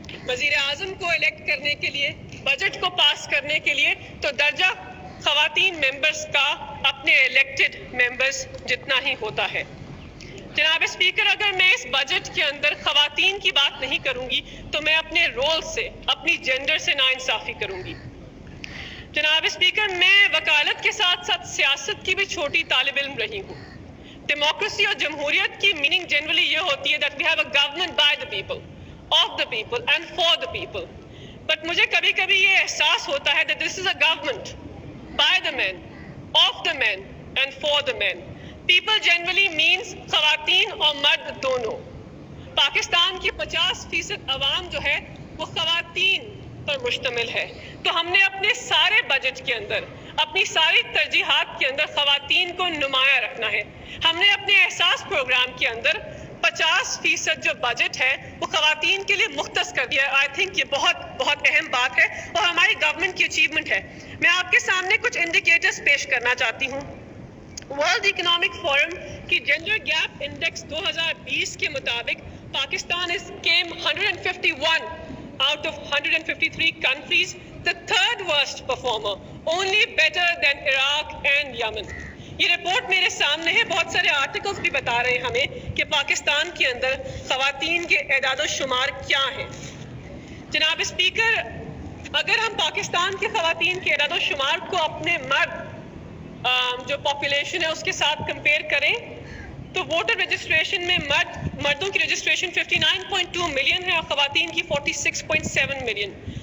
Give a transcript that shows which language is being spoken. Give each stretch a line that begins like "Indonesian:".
Urdu: وزیر اعظم کو الیکٹ کرنے کے لیے، بجٹ کو پاس کرنے کے لیے تو درجہ خواتین ممبرز کا اپنے الیکٹڈ ممبرز جتنا ہی ہوتا ہے. جناب اسپیکر، اگر میں اس بجٹ کے اندر خواتین کی بات نہیں کروں گی تو میں اپنے رول سے، اپنی جینڈر سے ناانصافی کروں گی. جناب اسپیکر، میں وکالت کے ساتھ ساتھ سیاست کی بھی چھوٹی طالب علم رہی ہوں. ڈیموکریسی اور جمہوریت کی میننگ جنرلی یہ ہوتی ہے
English: that we have a government by the people, of the people and for the people.
Urdu: But مجھے کبھی کبھی یہ احساس ہوتا ہے
English: that this is a government by the men, of the men and for the men. People generally means
Urdu: خواتین اور مرد دونوں. پاکستان کی 50% عوام جو ہے وہ خواتین پر مشتمل ہے. تو ہم نے اپنے سارے بجٹ کے اندر اپنی ساری ترجیحات کے اندر خواتین کو نمایاں رکھنا ہے. ہم نے اپنے احساس پروگرام کے اندر 50% جو بجٹ ہے وہ خواتین کے لیے مختص کر دیا ہے.
English: I think
Urdu: یہ بہت اہم بات ہے اور ہماری گورنمنٹ کی اچیومنٹ ہے. میں آپ کے سامنے کچھ انڈیکیٹرز پیش کرنا چاہتی ہوں. ورلڈ اکنامک فورم کی جینڈر گیپ انڈیکس 2020 کے مطابق Pakistan
English: came 151 out of 153 countries, the third worst performer, only better than Iraq and Yemen.
Urdu: یہ رپورٹ میرے سامنے ہے. بہت سارے آرٹیکلز بھی بتا رہے ہیں ہمیں کہ پاکستان کے اندر خواتین کے اعداد و شمار کیا ہیں. جناب اسپیکر، اگر ہم پاکستان کی خواتین کے اعداد و شمار کو اپنے مرد جو پاپولیشن ہے اس کے ساتھ کمپیئر کریں تو ووٹر رجسٹریشن میں مردوں کی رجسٹریشن 59.2 ملین ہے اور خواتین کی 46.7 ملین.